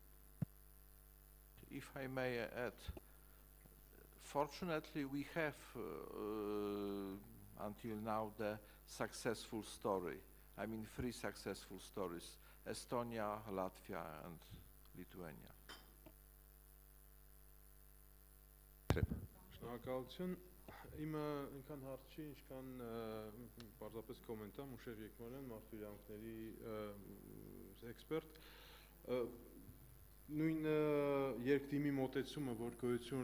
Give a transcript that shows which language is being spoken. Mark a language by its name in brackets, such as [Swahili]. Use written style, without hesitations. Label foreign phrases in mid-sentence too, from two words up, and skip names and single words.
[English] If I may add, fortunately we have until now the successful story I mean, 3 successful stories: Estonia, Latvia, and Lithuania. [Armenian] Շնորհակալություն։ Իմը ինքան հարց չի, ինչքան պարզապես կոմենտամ, Ուշեր Եկմանյան, մարդու իրավունքների էքսպերտ։ Նույն երկդիմի մոտեցումը, որ գոյություն